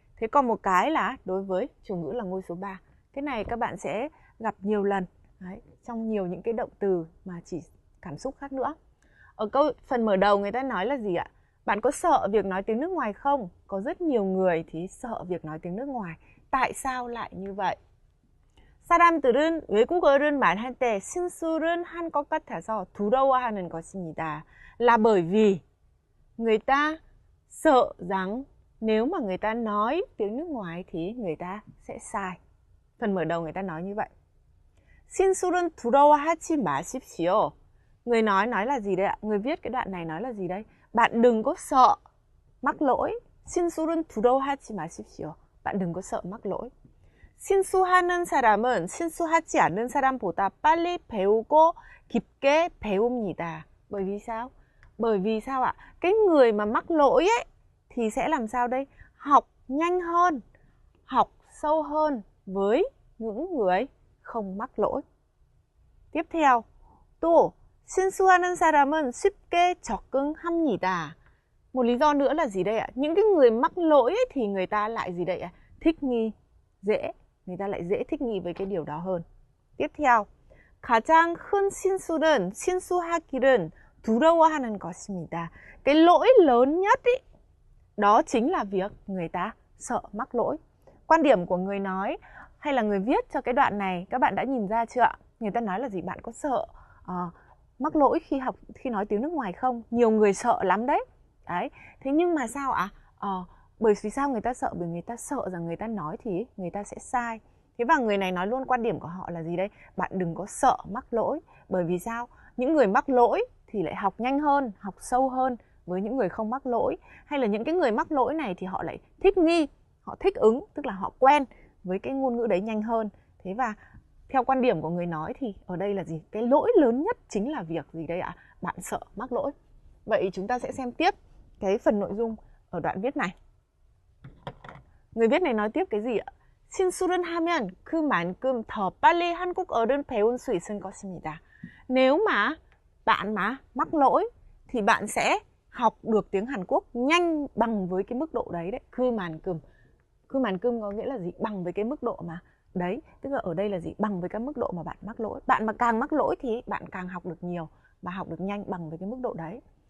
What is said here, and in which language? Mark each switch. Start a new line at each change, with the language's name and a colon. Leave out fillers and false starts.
Vietnamese: Thế còn một cái là đối với chủ ngữ là ngôi số 3. Cái này các bạn sẽ gặp nhiều lần trong nhiều những cái động từ mà chỉ cảm xúc khác nữa. Ở phần mở đầu người ta nói là gì ạ? Bạn có sợ việc nói tiếng nước ngoài không? Có rất nhiều người thì sợ việc nói tiếng nước ngoài. Tại sao lại như vậy?
Korean: 사람들은 외국어를 말할 때 실수를 한 것 같아서 두려워하는 것입니다.
Vietnamese: Là bởi vì người ta sợ rằng nếu mà người ta nói tiếng nước ngoài thì người ta sẽ sai. Phần mở đầu người ta nói như vậy.
Korean: 실수는 두려워하지 마십시오.
Vietnamese: Người nói là gì đây ạ? Người viết cái đoạn này nói là gì đây? Bạn đừng có sợ mắc lỗi.
Korean: 실수는 두려워하지 마십시오.
Vietnamese: Bạn đừng có sợ mắc lỗi.
Korean: 실수하는 사람은 실수하지 않는 사람보다 빨리 배우고 깊게 배웁니다.
Vietnamese: Bởi vì sao? Bởi vì sao ạ? Cái người mà mắc lỗi ấy thì sẽ làm sao đây? Học nhanh hơn, học sâu hơn với những người không mắc lỗi. Tiếp theo,
Korean: 또 실수하는 사람은 쉽게 적응합니다.
Vietnamese: Một lý do nữa là gì đây ạ? Những cái người mắc lỗi ấy thì người ta lại gì đây ạ? Thích nghi, dễ. Người ta lại dễ thích nghi với cái điều đó hơn.
Korean: Tiếp theo, 가장 큰 실수는 실수하기를 두려워하는 것입니다.
Vietnamese: Cái lỗi lớn nhất ý, đó chính là việc người ta sợ mắc lỗi. Quan điểm của người nói hay là người viết cho cái đoạn này các bạn đã nhìn ra chưa ạ? Người ta nói là gì? Bạn có sợ mắc lỗi khi nói tiếng nước ngoài không? Nhiều người sợ lắm đấy. Thế nhưng mà sao ạ? Bởi vì sao người ta sợ? Bởi người ta sợ rằng người ta nói thì người ta sẽ sai. Thế và người này nói luôn quan điểm của họ là gì đây? Bạn đừng có sợ mắc lỗi. Bởi vì sao? Những người mắc lỗi thì lại học nhanh hơn, học sâu hơn với những người không mắc lỗi. Hay là những cái người mắc lỗi này thì họ lại thích nghi, họ thích ứng, tức là họ quen với cái ngôn ngữ đấy nhanh hơn. Thế và theo quan điểm của người nói thì ở đây là gì? Cái lỗi lớn nhất chính là việc gì đây ạ? Bạn sợ mắc lỗi. Vậy chúng ta sẽ xem tiếp cái phần nội dung ở đoạn viết này. Người viết này nói tiếp cái gì ạ?
Korean: 실수를 하면 그만큼 더 빨리 한국어를 배울 수 있을 것입니다.
Vietnamese: Nếu mà bạn mắc lỗi thì bạn sẽ học được tiếng Hàn Quốc nhanh bằng với cái mức độ đấy đấy. Cứ màn cơm có nghĩa là gì? Bằng với cái mức độ mà đấy, tức là ở đây là gì? Bằng với cái mức độ mà bạn mắc lỗi. Bạn mà càng mắc lỗi thì bạn càng học được nhiều và học được nhanh bằng với cái mức độ đấy.